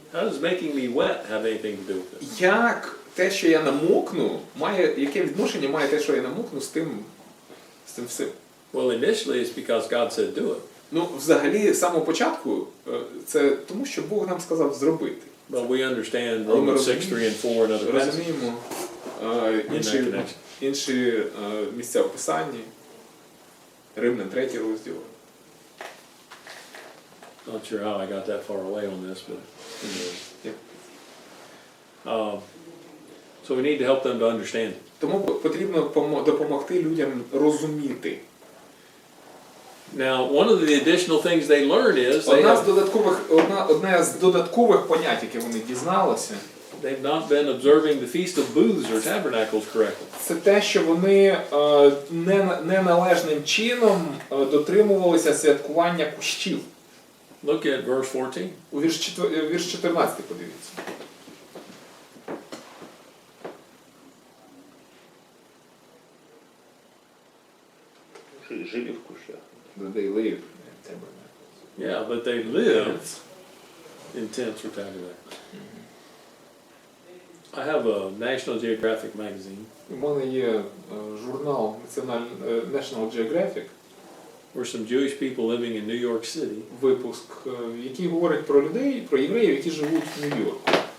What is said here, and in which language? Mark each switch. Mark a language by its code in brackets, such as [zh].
[en] How does making me wet have anything to do with this? [uk] Як те, що я намокну, яке відношення має те, що я намокну з тим всім? [en] Well, initially it's because God said do it. [uk] Взагалі, з самого початку, це тому, що Бог нам сказав зробити. [en] But we understand [uk] Але ми [en] Romans 6, 3, and 4 and other passages [uk] розуміємо [en] in that connection. [uk] інші місця в Писанні, Римлян 3 розділ. [en] Not sure how I got that far away on this, but anyway. Yeah. So we need to help them to understand it. [uk] Тому потрібно допомогти людям розуміти. [en] Now, one of the additional things they learn is [uk] Одне з додаткових понять, яке вони дізналися, [en] they've not been observing the Feast of Booths or Tabernacles correctly. [uk] це те, що вони неналежним чином дотримувалися святкування кущів. [en] Look at verse 14. [uk] У вірш 14 подивіться. Жили в кущах. [en] They live. Yeah, but they lived in tents or tabernacles. I have a National Geographic magazine [uk] У мене є журнал National Geographic, [en] where some Jewish people living in New York City [uk] випуск, який говорить про людей, про євреїв, які живуть в Нью-Йорку.